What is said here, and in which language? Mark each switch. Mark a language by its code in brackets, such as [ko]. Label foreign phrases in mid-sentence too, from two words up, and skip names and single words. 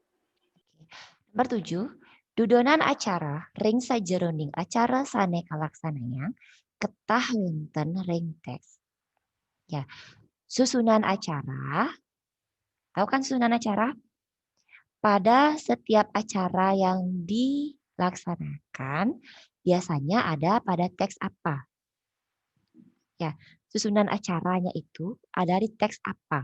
[id] Nomor 7, [ban] dudonan acara ring sajeroning acara saneka laksananya ketah wonten ring teks. [id] Ya, susunan acara. Tahu kan susunan acara? Pada setiap acara yang dilaksanakan biasanya ada pada teks apa? Ya, susunan acaranya itu ada di teks apa?